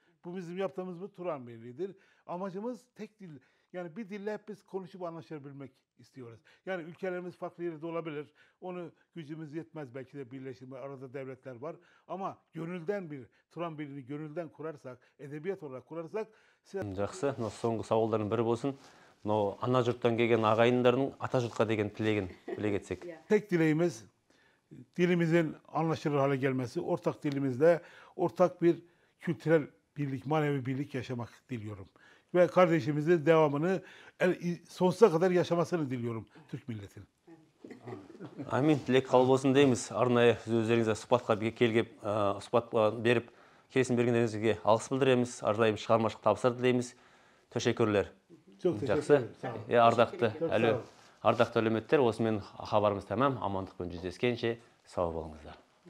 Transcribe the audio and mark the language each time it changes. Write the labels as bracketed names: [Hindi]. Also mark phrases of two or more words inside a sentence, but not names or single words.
[Turkish] Bu bizim yaptığımız bu Turan Birliği'dir. Amacımız tek dil Yani bir dille hep biz konuşup anlaşabilmek istiyoruz. Yani ülkelerimiz farklı yerde olabilir. Onu gücümüz yetmez belki de birleştirme. Arada devletler var. Ama gönülden bir Turan Birliği'ni gönülden kurarsak, edebiyat olarak kurarsak [Kazakh] Жақсы, мына соңғы сауалдардың бірі болсын. Мынау ана жұрттан келген ағайындардың ата жұртқа деген тілегін біле кетсек. [Turkish] tek dileğimiz dilimizin anlaşılır hale gelmesi, ortak dilimizde ortak bir kültürel birlik, manevi birlik yaşamak diliyorum. Ve kardeşimizin devamını sonsuza kadar yaşamasını diliyorum Türk milletinin. [Kazakh] Амин, тілек қабыл болсын дейміз. Арнайы өздеріңізге сұхбатқа келіп, сұхбат беріп, келісім бергендеріңізге алғыс білдіреміз. Арнайы шығармашылық табыстар тілейміз. [Turkish] Teşekkürler. Çok teşekkür [Kazakh] Жақсы. [Turkish] ederim. Sağ olun. [Kazakh] Arдақты әлеуметтер, осымен хабарымыз тәмам. Амандықпен жүздескенше сау болыңыздар.